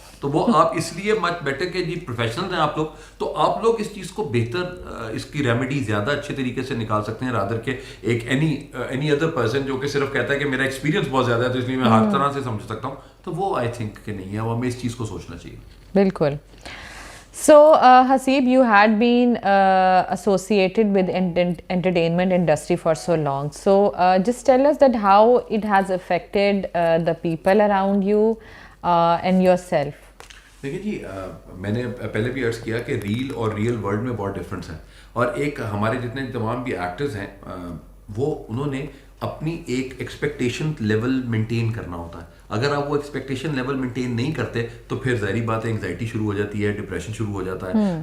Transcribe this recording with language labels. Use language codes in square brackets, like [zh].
[ur] تو وہ آپ اس لیے مچ بیٹر کہ جی پروفیشنل ہیں آپ لوگ, تو آپ لوگ اس چیز کو بہتر اس کی ریمیڈی زیادہ اچھے طریقے سے نکال سکتے ہیں رادر کہ ایک اینی ادر پرسن جو کہ صرف کہتا ہے کہ میرا ایکسپیرینس بہت زیادہ ہے تو اس لیے میں ہر طرح سے سمجھ سکتا ہوں, تو وہ آئی تھنک کہ نہیں ہے, وہ ہمیں اس چیز کو سوچنا چاہیے. بالکل. [en] So, Haseeb, you had been associated with entertainment industry for so long. So, just tell us that how it has affected the people around you and yourself. [ur] دیکھیے جی, میں نے پہلے بھی عرض کیا کہ ریل اور ریئل ورلڈ میں بہت ڈفرینس ہے, اور ایک ہمارے جتنے تمام بھی ایکٹرز ہیں وہ انہوں نے اپنی ایک ایکسپیکٹیشن لیول مینٹین کرنا ہوتا ہے. اگر آپ وہ ایکسپیکٹیشن لیول مینٹین نہیں کرتے تو پھر ظاہری بات ہے انگزائٹی شروع ہو جاتی ہے, ڈپریشن شروع ہو جاتا ہے.